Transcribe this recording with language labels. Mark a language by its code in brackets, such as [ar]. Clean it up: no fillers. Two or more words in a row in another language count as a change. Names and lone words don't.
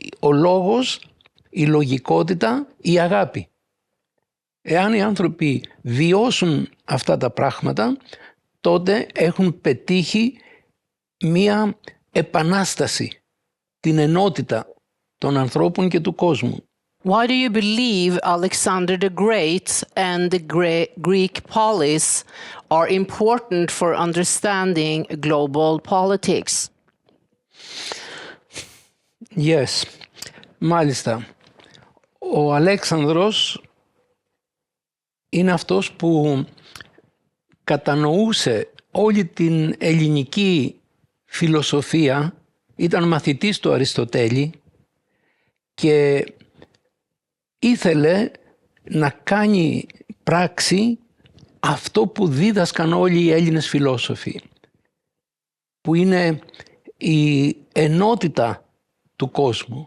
[el] ο λόγος, η λογικότητα, η αγάπη. Εάν οι άνθρωποι βιώσουν αυτά τα πράγματα, τότε έχουν πετύχει μία επανάσταση, την ενότητα των ανθρώπων και του κόσμου. [en] Why do you believe Alexander the Great and the Greek polis are important for understanding global politics? Yes, [el] μάλιστα. Ο Αλέξανδρος είναι αυτός που κατανοούσε όλη την ελληνική φιλοσοφία, ήταν μαθητής του Αριστοτέλη και ήθελε να κάνει πράξη αυτό που δίδασκαν όλοι οι Έλληνες φιλόσοφοι, που είναι η ενότητα του κόσμου.